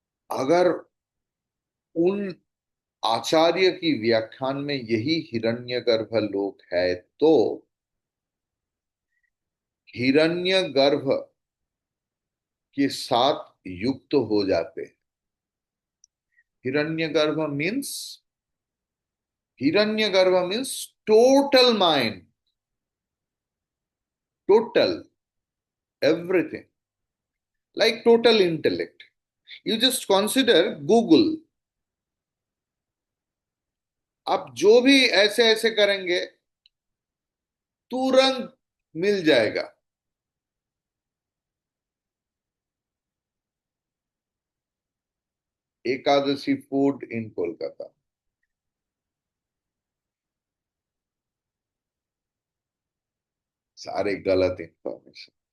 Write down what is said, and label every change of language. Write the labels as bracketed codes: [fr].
[hi] अगर उन आचार्य की व्याख्यान में यही हिरण्यगर्भ लोक है, तो हिरण्यगर्भ के साथ युक्त हो जाते हैं। [en] Hiranyagarbha means, Hiranyagarbha means total mind, total everything, like total intellect. You just consider Google. [hi] आप जो भी ऐसे ऐसे करेंगे तुरंत मिल जाएगा। एकादशी फूड इन कोलकाता, सारे गलत इंफॉर्मेशन।